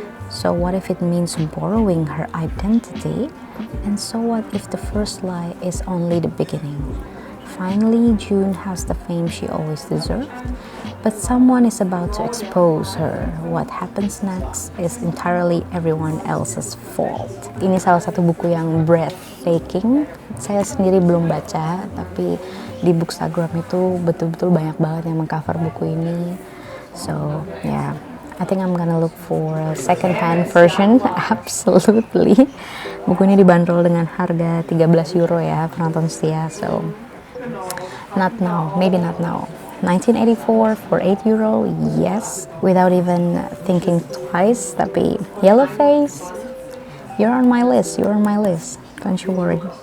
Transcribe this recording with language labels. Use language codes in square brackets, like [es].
[en] So what if it means borrowing her identity? And so what if the first lie is only the beginning? Finally, June has the fame she always deserved, but someone is about to expose her. What happens next is entirely everyone else's fault. [id] Ini salah satu buku yang breathtaking. Saya sendiri belum baca, tapi di Bookstagram itu betul-betul banyak banget yang mengcover buku ini. [en] So, yeah, I think I'm gonna look for a second-hand version. Absolutely. [id] Buku ini dibanderol dengan harga 13 euro ya, penonton setia. [en] So, not now, maybe not now. 1984 for 8 euro, yes, without even thinking twice. [id] Tapi [en] Yellow Face, you're on my list, don't you worry.